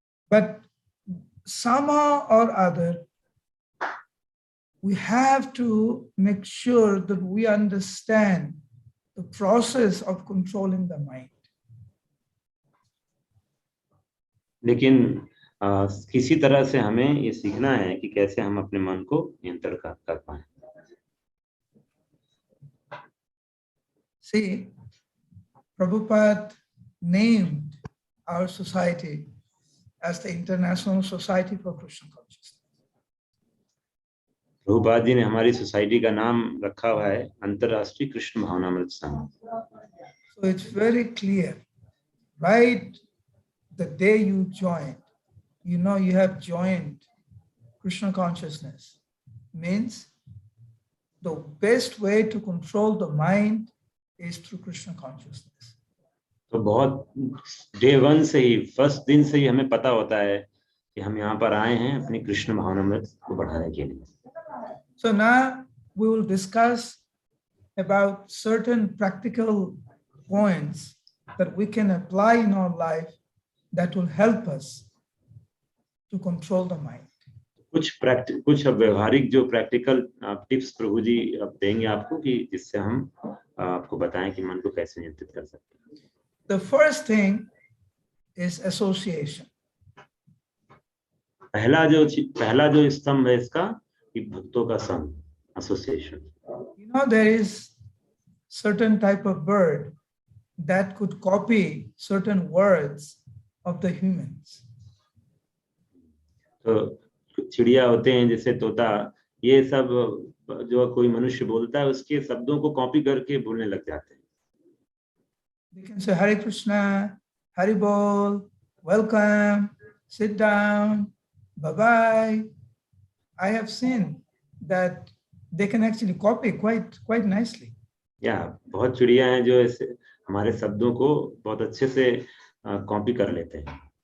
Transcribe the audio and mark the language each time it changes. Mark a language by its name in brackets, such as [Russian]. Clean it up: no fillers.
[English] But somehow or other, we have to make sure that we understand the process of controlling the mind. [Hindi] लेकिन किसी तरह से हमें ये सीखना है कि कैसे हम अपने मन को नियंत्रण कर पाएं। [English] See, Prabhupada named our society as the International Society for Krishna Consciousness. [Hindi] Prabhupada ji ने हमारी सोसाइटी का नाम रखा हुआ है अंतरराष्ट्रीय कृष्ण भावनामृत संघ। [English] So it's very clear, right? The day you joined, you have joined Krishna consciousness means the best way to control the mind is through Krishna consciousness. [Hindi] तो बहुत [English] day one [Hindi] से ही, फर्स्ट दिन से ही हमें पता होता है कि हम यहाँ पर आए हैं अपनी कृष्ण भावनामृत को बढ़ाने के लिए. [English] So now we will discuss about certain practical points that we can apply in our life that will help us to control the mind. [Hindi] कुछ व्यवहारिक जो प्रैक्टिकल टिप्स प्रभु जी अब देंगे आपको कि जिससे हम आपको बताएं कि मन को कैसे नियंत्रित कर सकते हैं. [English] The first thing is association. [Hindi] पहला जो स्तंभ है इसका कि भक्तों का संग, association. [English] You know, there is certain type of bird that could copy certain words of the humans. [Hindi] तो चिड़िया होते हैं जैसे तोता, ये सब जो कोई मनुष्य बोलता है उसके शब्दों को कॉपी करके बोलने लग जाते हैं. [English] They can say Hare Krishna, Hari Bol, welcome, sit down, bye-bye. I have seen that they can actually copy quite nicely. [Hindi] या बहुत चिड़िया हैं जो ऐसे हमारे शब्दों को बहुत अच्छे से कॉपी कर लेते हैं.